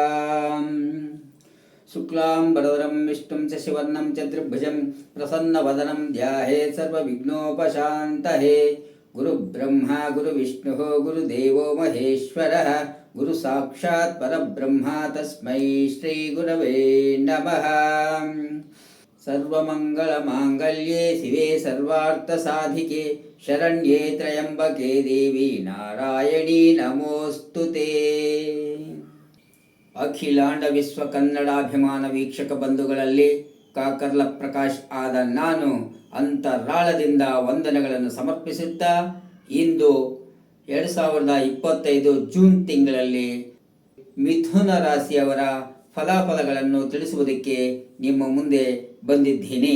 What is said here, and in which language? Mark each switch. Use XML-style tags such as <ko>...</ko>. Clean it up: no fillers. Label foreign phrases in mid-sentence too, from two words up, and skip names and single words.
<sa>ಶುಕ್ಲಾಂಬರಧರಂ ವಿಷ್ಣುಂ ಶಶಿವರ್ಣಂ ಚತುರ್ಭುಜಂ ಪ್ರಸನ್ನವದನಂ ಧ್ಯಾಯೇತ್ ಸರ್ವವಿಘ್ನೋಪಶಾಂತಯೇ. ಗುರುಬ್ರಹ್ಮ ಗುರುವಿಷ್ಣುಃ ಗುರುದೇವೋ ಮಹೇಶ್ವರಃ ಗುರು ಸಾಕ್ಷಾತ್ ಪರಬ್ರಹ್ಮ ತಸ್ಮೈ ಶ್ರೀ ಗುರವೇ ನಮಃ. ಸರ್ವಮಂಗಳಮಾಂಗಲ್ಯೆ ಶಿವೆ ಸರ್ವಾರ್ಥಸಾಧಿಕೆ ಶರಣ್ಯೆ ತ್ರ್ಯಂಬಕೆ ದೇವಿ ನಾರಾಯಣಿ ನಮೋಸ್ತುತೇ.</sa> <kn>ಅಖಿಲಾಂಡ ವಿಶ್ವ ಕನ್ನಡಾಭಿಮಾನ ವೀಕ್ಷಕ ಬಂಧುಗಳಲ್ಲಿ ಕಾಕರ್ಲ ಪ್ರಕಾಶ್ ಆದ ನಾನು ಅಂತರಾಳದಿಂದ ವಂದನೆಗಳನ್ನು ಸಮರ್ಪಿಸುತ್ತಾ, ಇಂದು 2025 ಜೂನ್ ತಿಂಗಳಲ್ಲಿ ಮಿಥುನ ರಾಶಿಯವರ ಫಲಾಫಲಗಳನ್ನು ತಿಳಿಸುವುದಕ್ಕೆ ನಿಮ್ಮ ಮುಂದೆ ಬಂದಿದ್ದೀನಿ.</kn>